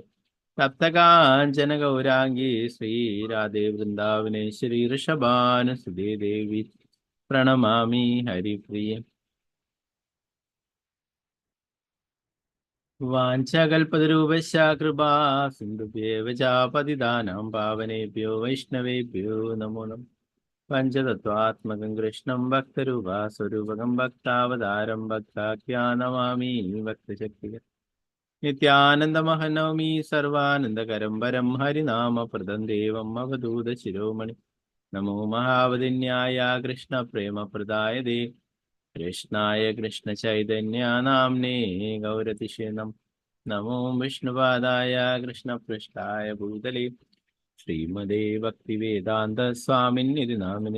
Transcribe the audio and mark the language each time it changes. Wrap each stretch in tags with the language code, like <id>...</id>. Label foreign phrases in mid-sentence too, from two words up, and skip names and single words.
<sa>തപ്തകാഞ്ചന ഗൗരാംഗീ ശ്രീരാധേ വൃന്ദാവനേശ്വരി ഋഷഭാനുസുതേ ദേവി പ്രണമാമി ഹരിപ്രിയ. വാഞ്ചകൽപതരൂപശ്ച കൃപാ സിന്ധുഭ്യേവ ച പതിതാനാം പാവനേഭ്യോ വൈഷ്ണവേഭ്യോ നമോ നമഃ. പഞ്ചതത്വാത്മകം കൃഷ്ണം ഭക്തരൂപാസ്വരൂപകം ഭക്താവതാരം ഭക്താഖ്യാനമാമി ഭക്തശക്തികരം. നിത്യാനന്ദമഹനൗമി സർവാനന്ദകരം വരം ഹരിനാമപ്രദം ദേവം അവധൂത ശിരോമണി. നമോ മഹാവതിന്യായ കൃഷ്ണപ്രേമപ്രദായതേ കൃഷ്ണായ കൃഷ്ണചൈതന്യനാമ്നേ ഗൗരതിഷേ നമോ വിഷ്ണുപാദായ കൃഷ്ണപൃഷ്ഠായ ഭൂതലേ ശ്രീമദേ ഭക്തിവേദാന്ത സ്വാമിന്നിതി നാമിനി.</sa>